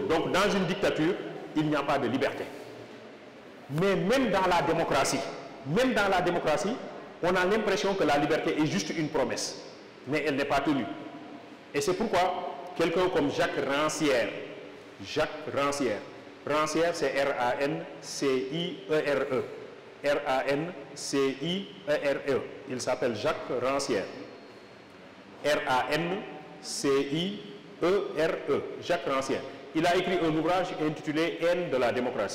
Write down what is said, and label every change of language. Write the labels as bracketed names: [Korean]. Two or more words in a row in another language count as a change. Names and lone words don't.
[French] Donc dans une dictature, il n'y a pas de liberté. Mais même dans la démocratie, on a l'impression que la liberté est juste une promesse, mais elle n'est pas tenue. Et c'est pourquoi quelqu'un comme Jacques Rancière, Rancière c'est R-A-N-C-I-E-R-E, R-A-N-C-I-E-R-E, il s'appelle Jacques Rancière, R-A-N-C-I-E-R-E, Jacques Rancière. Il a écrit un ouvrage intitulé Haine de la démocratie.